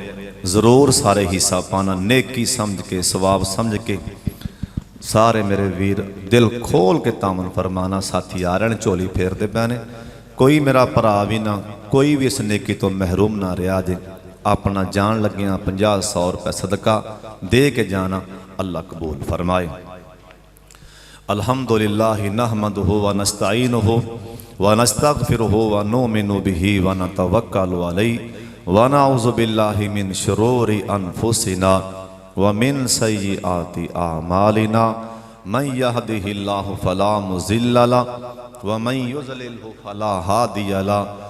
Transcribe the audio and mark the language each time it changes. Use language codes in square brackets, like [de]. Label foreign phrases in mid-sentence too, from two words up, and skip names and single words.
[pa] ਜ਼ਰੂਰ ਸਾਰੇ ਹਿੱਸਾ ਪਾਣਾ, ਨੇਕੀ ਸਮਝ ਕੇ, ਸਵਾਬ ਸਮਝ ਕੇ। ਸਾਰੇ ਮੇਰੇ ਵੀਰ ਦਿਲ ਖੋਲ ਕੇ ਤਾਮਨ ਫਰਮਾਨਾ। ਸਾਥੀ ਆ ਰਹੇ ਨੇ, ਝੋਲੀ ਫੇਰਦੇ ਪਏ ਨੇ। ਕੋਈ ਮੇਰਾ ਭਰਾ ਵੀ ਨਾ, ਕੋਈ ਵੀ ਇਸ ਨੇਕੀ ਤੋਂ ਮਹਿਰੂਮ ਨਾ ਰਿਹਾ ਜੇ। ਆਪਣਾ ਜਾਣ ਲੱਗਿਆਂ 50-100 ਰੁਪਏ ਸਦਕਾ ਦੇ ਕੇ ਜਾਣਾ, [ur] اللہ قبول فرمائے. [ar] الحمد لله نحمده ونستعينه ونستغفره ونؤمن به ونتوكل عليه ونعوذ بالله من شرور أنفسنا ومن سيئات أعمالنا من يهده الله فلا مضل له ومن يضلله فلا هادي له.